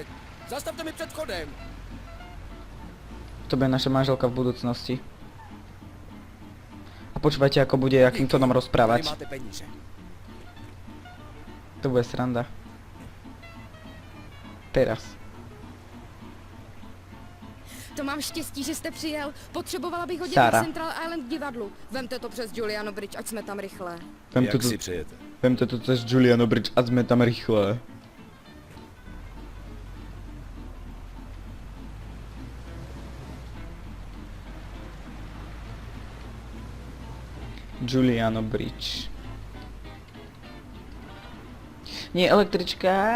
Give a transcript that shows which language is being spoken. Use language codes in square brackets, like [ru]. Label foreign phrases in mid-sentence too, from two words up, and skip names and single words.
[cs] Zastavte mi před vchodem! [sk] To bude naša manželka v budúcnosti. A počúvajte, ako bude, akým to nám [cs] Tady [sk] rozprávať. [cs] máte peníze. [sk] To bude sranda. Teraz. [cs] To mám štěstí, že jste přijel. Potřebovala bych hodit Sara. na Central Island divadlu. Vemte to přes Juliano Bridge, ať jsme tam rychle. Jak si přejete? [sk] Vemte to cez Juliano Bridge a sme tam rýchle. Juliano Bridge. Nie, električka.